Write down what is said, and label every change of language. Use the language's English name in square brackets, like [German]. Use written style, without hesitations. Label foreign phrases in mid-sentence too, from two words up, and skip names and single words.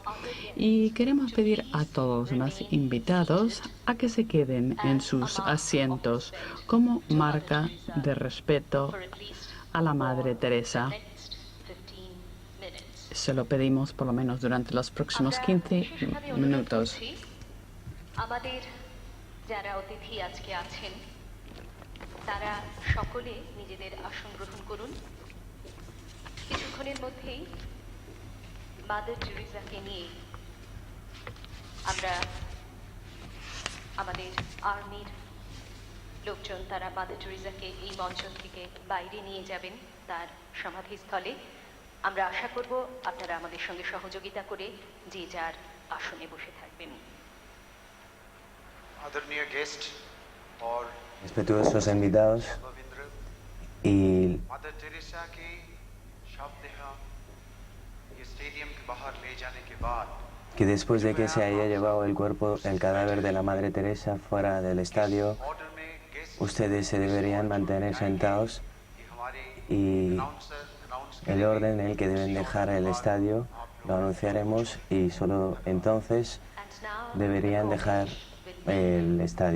[Spanish] Y queremos pedir a todos los demás invitados a que se queden en sus asientos como marca de respeto a la Madre Teresa. Se lo pedimos por lo menos durante los próximos 15 minutos. [Bangla] তারা সকলে নিজেদের আসন গ্রহণ করুন। কিছুক্ষণের মধ্যেই মাদার টেরেসাকে নিয়ে আমরা আমাদের আর্মির লোকজন তারা মাদার টেরেসাকে এই মঞ্চ থেকে বাইরে নিয়ে যাবেন তার সমাধিস্থলে। আমরা আশা করব আপনারা আমাদের সঙ্গে সহযোগিতা করে যে যার আসনে বসে থাকবেন। আদরণীয় গেস্ট और [Spanish] respetuosos invitados y [Hindi] मदर टेरेसा के शवदेह ये स्टेडियम के बाहर ले जाने के बाद [Spanish] que después de que se haya llevado el cadáver de la Madre Teresa fuera del estadio, ustedes se deberían mantener sentados y el orden en el que deben dejar el estadio lo anunciaremos y solo entonces deberían dejar el estadio.